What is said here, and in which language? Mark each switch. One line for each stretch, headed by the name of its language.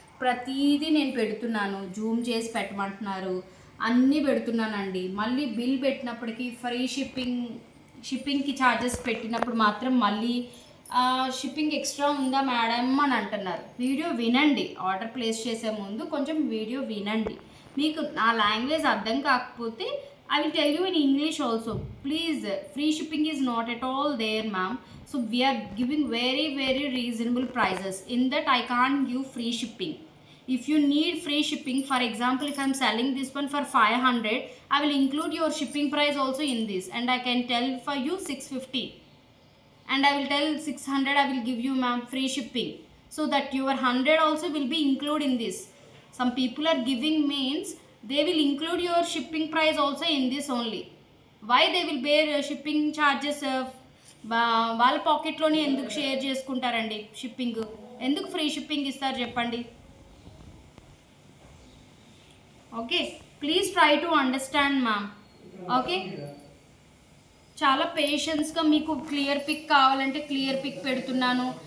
Telugu: ప్రతిదీ నేను పెడుతున్నాను, జూమ్ చేసి పెట్టమంటున్నారు, అన్నీ పెడుతున్నానండి. మళ్ళీ బిల్ పెట్టినప్పటికీ ఫ్రీ షిప్పింగ్కి ఛార్జెస్ పెట్టినప్పుడు మాత్రం మళ్ళీ షిప్పింగ్ ఎక్స్ట్రా ఉందా మేడం అని అంటున్నారు. వీడియో వినండి, ఆర్డర్ ప్లేస్ చేసే ముందు కొంచెం వీడియో వినండి. మీకు నా లాంగ్వేజ్ అర్థం కాకపోతే
English: I will tell you in English also. Please, free shipping is not at all there, ma'am. So we are giving very reasonable prices. In that I can't give free shipping. If you need free shipping, for example, if I am selling this one for 500, I will include your shipping price also in this, and I can tell for you 650. And I will tell 600 I will give you, ma'am, free shipping. So that your 100 also will be included in this. Some people are giving means they will include your shipping price also in this only. Why they will bear shipping charges?
Telugu: వాళ్ళ పాకెట్లోనే ఎందుకు share చేసుకుంటారండి shipping? ఎందుకు free shipping ఇస్తారు చెప్పండి?
English: Okay, please try to understand ma'am.
Telugu: Okay, చాలా పేషెన్స్గా మీకు clear pick కావాలంటే clear pick పెడుతున్నాను.